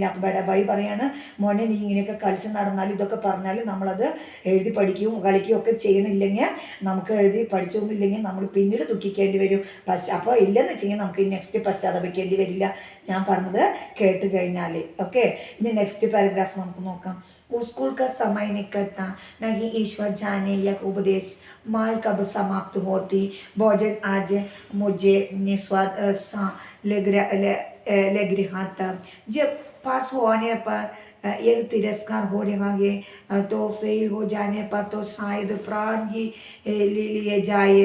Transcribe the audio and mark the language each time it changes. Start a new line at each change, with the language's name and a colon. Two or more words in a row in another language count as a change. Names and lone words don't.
Malayalam: അപ്പോൾ ബഡാബായി പറയാണ്, മോനെ നീ ഇങ്ങനെയൊക്കെ കളിച്ച് നടന്നാൽ ഇതൊക്കെ പറഞ്ഞാൽ നമ്മളത് എഴുതി പഠിക്കുകയും കളിക്കുകയും ഒക്കെ ചെയ്യണില്ലെങ്കിൽ, നമുക്ക് എഴുതി പഠിച്ചൊന്നുമില്ലെങ്കിൽ നമ്മൾ പിന്നീട് ദുഃഖിക്കേണ്ടി വരും. അപ്പോൾ ഇല്ലെന്ന് വെച്ച് കഴിഞ്ഞാൽ നമുക്ക് നെക്സ്റ്റ് പശ്ചാത്തപിക്കേണ്ടി വരില്ല, ഞാൻ പറഞ്ഞത് കേട്ട് കഴിഞ്ഞാൽ. ഓക്കെ, ഇനി
English: next paragraph
Malayalam: നമുക്ക് നോക്കാം.
Hindi: स्कूल का समय निकटता नहीं, ईश्वर जाने यह उपदेश माल कब समाप्त होती. भोजन आज मुझे निस्वाद सा लग रहा था. जब पास होने पर एक तिरस्कार हो रहा है, तो फेल हो जाने पर तो शायद प्राण ही ले लिए जाए।